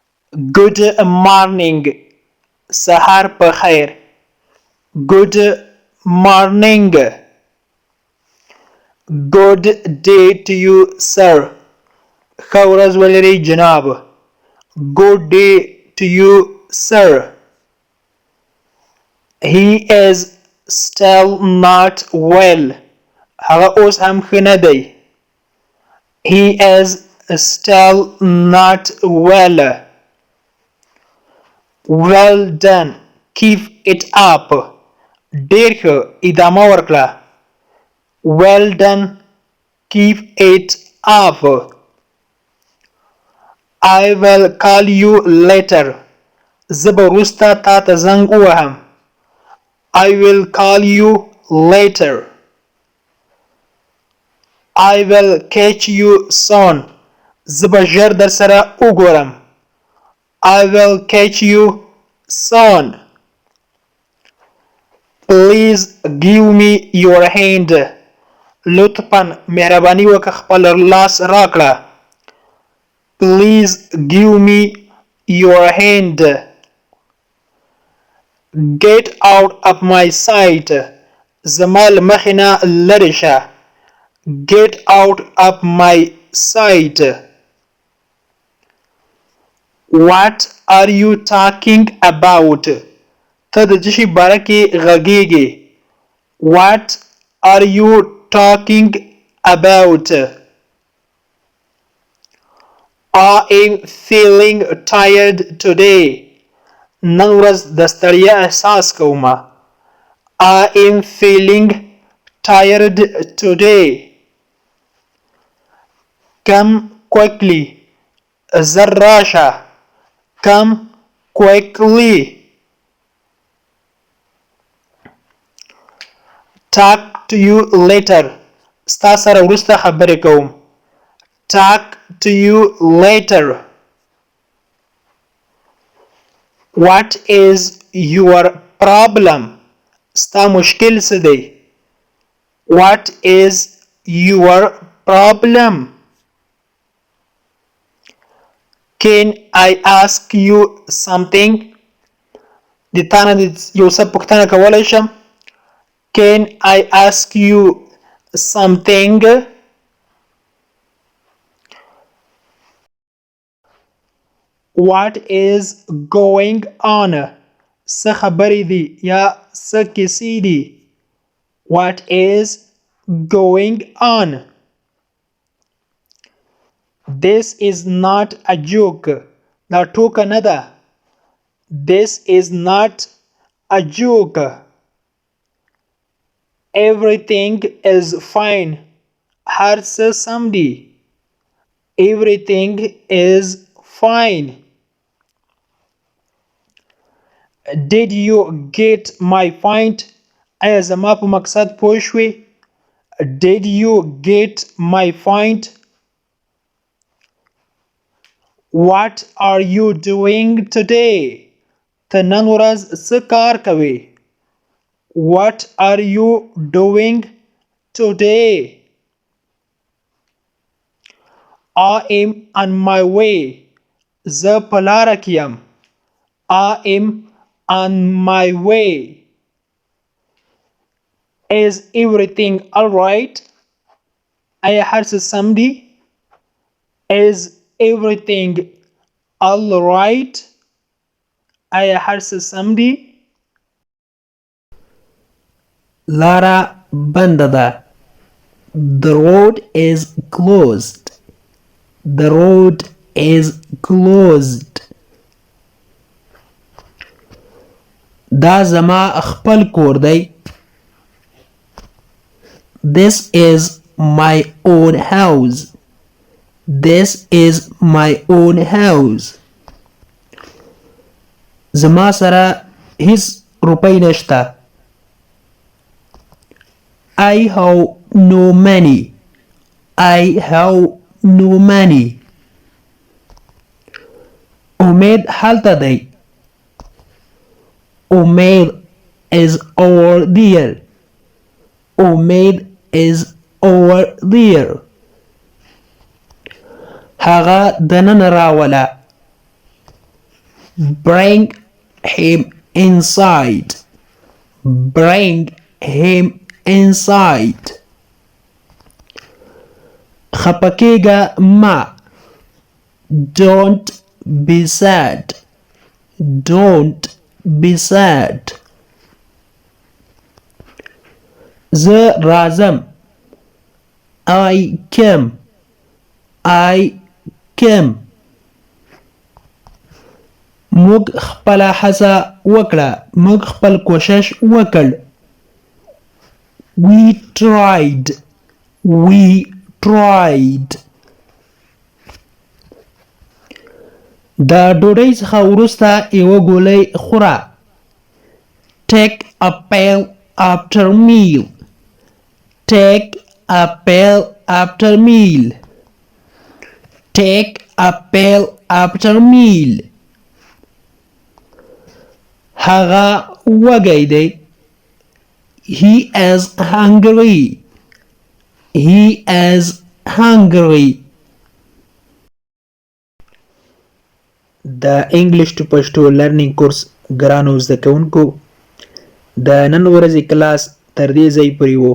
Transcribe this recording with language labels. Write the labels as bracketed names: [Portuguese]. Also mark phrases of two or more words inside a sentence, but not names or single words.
[English] Good morning. [Pashto] سهار په خیر. [English] Good morning. Good day to you, sir. [Pashto] ښه ورځ ولرئ جناب. [English] Good day to you, sir. He is still not well. [Pashto] هغه اوس هم ښه نه دی. [English] He is still not well. Well done. Keep it up. [Pashto] ډېر ښه ادامه ورکړه. [English] Well done. Keep it up. I will call you later. [Pashto] زه به وروسته تا ته زنګ ووهم. [English] I will call you later. I will catch you soon. [Pashto] زه به ژر در سره وګورم. [English] I will catch you soon. Please give me your hand. [Pashto] لطفاً مهرباني وکړه خپل لاس راکړه. [English] Please give me your hand. Get out of my sight. [Pashto] زما له مخې نه لرې شه. [English] Get out of my sight. What are you talking about? [Pashto] ته د څه شي باره کې غږېږې. [English] What are you talking about? I am feeling tired today. [Pashto] نن ورځ د ستړیا احساس کوم. [English] I am feeling tired today. Come quickly. [Pashto] زر راشه. [English] Come quickly. Talk to you later. [Pashto] ستا سره وروسته خبرې کوم. [English] Talk to you later. What is your problem? [Pashto] ستا مشکل څه دی؟ [English] What is your problem? Can I ask you something? [Pashto] د تا نه یو څه پوښتنه کولی شم؟ [English] Can I ask you something? What is going on? [Pashto] څه خبرې دي یا څه کیسې دي؟ [English] What is going on? This is not a joke. [Pashto] دا ټوکه نه ده. [English] This is not a joke. Everything is fine. [Pashto] هر څه سم دي. [English] Everything is fine. Did you get my point? [Pashto] آیا زما په مقصد پوه شوې؟ [English] Did you get my point? What are you doing today? [Pashto] ته نن ورځ څه کار کوې؟ [English] What are you doing today? I am on my way. [Pashto] زه په لاره کې یم. [English] I am on my way. Is everything alright? [Pashto] آیا هر څه سم دي؟ [English] Is everything alright? [Pashto] آیا هر څه سم دي؟ لاره بنده ده. [English] The road is closed. The road is closed. [Pashto] دا زما خپل کور دی. [English] This is my own house. This is my own house. [Pashto] زما سره هیڅ روپۍ نشته. [English] I have no money. I have no money. [Pashto] امید هلته دی. [English] امید is over there. امید is over there. [Pashto] هغه دننه راوله. [English] Bring him inside. Bring him inside. [Pashto] خپکیگا ما. [English] Don't be sad. Don't be sad. [Pashto] زه رازم. [English] I came. I came. [Pashto] موږ خپل هڅه وکړه. موږ خپل کوشش وکړ. [English] We tried. We tried. [Pashto] دا ډوډۍ څخه وروسته یوه ګولۍ خوره. [English] Take a pill after meal. Take a pill after meal. Take a pill after meal. [Pashto] هغه وږی دی. [English] He is hungry. He is hungry. [Pashto] د [English] English to Pashto learning course [Pashto] ګرانو زده کوونکو د نن ورځې کلاس تر دې ځای پورې و.